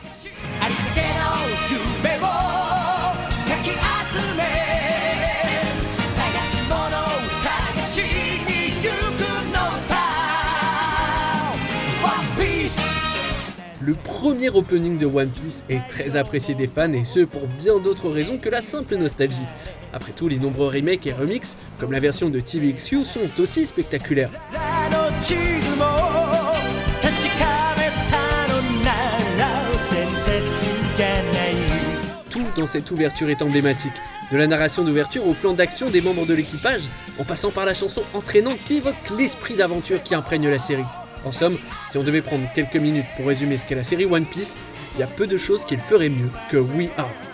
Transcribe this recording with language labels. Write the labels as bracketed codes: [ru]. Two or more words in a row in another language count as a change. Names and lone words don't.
[fr] Le premier opening de One Piece est très apprécié des fans et ce pour bien d'autres raisons que la simple nostalgie. Après tout, les nombreux remakes et remixes, comme la version de TVXQ, sont aussi spectaculaires. [ja] の地図も確かめたのなら伝説じゃない。 [fr] Tout dans cette ouverture est emblématique. De la narration d'ouverture au plan d'action des membres de l'équipage, en passant par la chanson entraînante qui évoque l'esprit d'aventure qui imprègne la série. En somme, si on devait prendre quelques minutes pour résumer ce qu'est la série One Piece, il y a peu de choses qu'il ferait mieux que We Are.